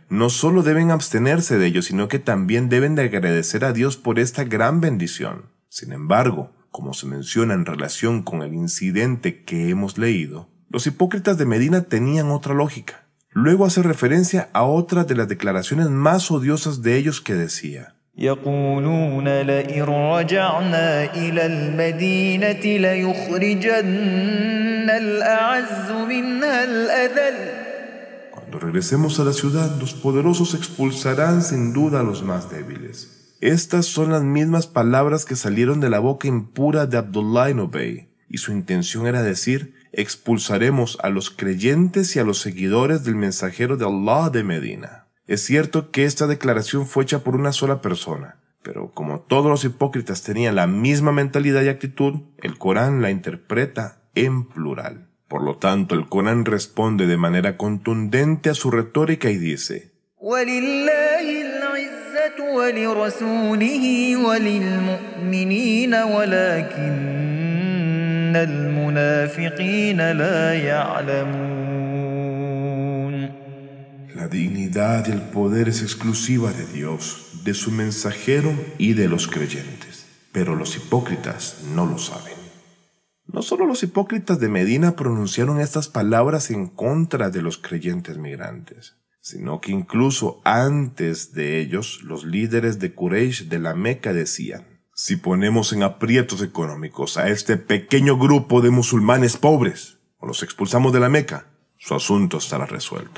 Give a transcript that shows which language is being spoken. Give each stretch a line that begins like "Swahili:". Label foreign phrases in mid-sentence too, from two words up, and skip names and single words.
Spanish: No solo deben abstenerse de ello, sino que también deben de agradecer a Dios por esta gran bendición. Sin embargo, como se menciona en relación con el incidente que hemos leído, los hipócritas de Medina tenían otra lógica. Luego hace referencia a otra de las declaraciones más odiosas de ellos que decía:
Arabic: يقولون لئن رجعنا إلى المدينة ليخرجن الأعز منها الأذل.
Spanish: Cuando regresemos a la ciudad, los poderosos expulsarán sin duda a los más débiles. Estas son las mismas palabras que salieron de la boca impura de Abdullah ibn Ubay, y su intención era decir: expulsaremos a los creyentes y a los seguidores del mensajero de Allah de Medina. Es cierto que esta declaración fue hecha por una sola persona, pero como todos los hipócritas tenían la misma mentalidad y actitud, el Corán la interpreta en plural. Por lo tanto, el Corán responde de manera contundente a su retórica y dice:
Arabic: وَلِلَّهِ الْعِزَّةُ وَلِرَسُولِهِ وَلِلْمُؤْمِنِينَ وَلَكِنَّ الْمُنَافِقِينَ لَا يَعْلَمُونَ.
Spanish: La dignidad y el poder es exclusiva de Dios, de su mensajero y de los creyentes, pero los hipócritas no lo saben. No solo los hipócritas de Medina pronunciaron estas palabras en contra de los creyentes migrantes, sino que incluso antes de ellos, los líderes de Quraysh de la Meca decían: si ponemos en aprietos económicos a este pequeño grupo de musulmanes pobres, o los expulsamos de la Meca, su asunto estará resuelto.